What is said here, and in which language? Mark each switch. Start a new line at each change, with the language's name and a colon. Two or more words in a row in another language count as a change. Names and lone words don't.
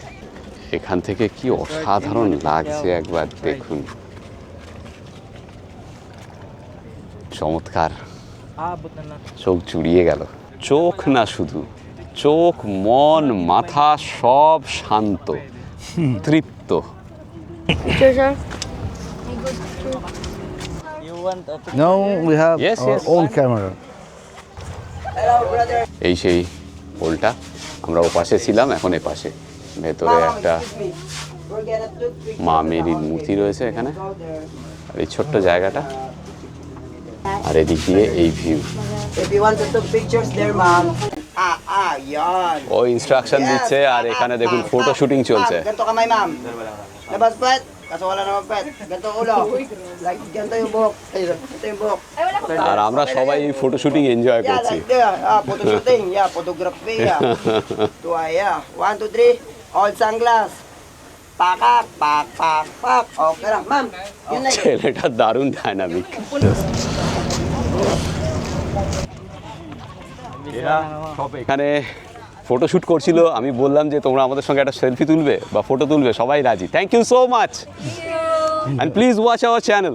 Bangla: এখান থেকে কি অসাধারণ লাগছে একবার দেখুন, চমৎকার। চোখ জুড়িয়ে গেল। চোখ না শুধু, চোখ, মন, মাথা সব শান্ত, তৃপ্ত।
English: Now we have Yes, our yes. own camera.
Bangla: এই সেই হোলটা, আমরা ও পাশে ছিলাম, এখন এ পাশে। ভেতরে একটা মা মেরির মূর্তি রয়েছে এখানে, আর এই ছোট্ট জায়গাটা, আর এদিক দিয়ে এই ভিউ।
English: If you want to take pictures there, ma'am.
Filipino: Yan.
Bangla: ও ইনস্ট্রাকশন দিচ্ছে, আর এখানে দেখুন
English: photo shooting
Bangla: চলছে।
Filipino: Ma'am, ganito kamay, ma'am. Labas, pet. Kaso wala naman, pet. Ganito ulo. Like, ganito yung buhok. Ayun, ganito yung buhok.
Bangla: আর আমরা সবাই এই
English: photo shooting
Bangla: এনজয়
English: Yeah,
Bangla: করছি।
English: like there. Photo shooting. Yeah, photography. Yeah. Yeah. 1, 2, 3. All sunglass.
Filipino: Pakak, pak, pak, pak. Okay lang, ma'am. Yun na yun.
Bangla: ছেলেটা দারুণ ডায়নামিক। এখানে ফটোশ্যুট করছিল, আমি বললাম যে তোমরা আমাদের সঙ্গে একটা সেলফি তুলবে বা ফটো তুলবে, সবাই রাজি।
English: Thank you so much, and please watch our channel.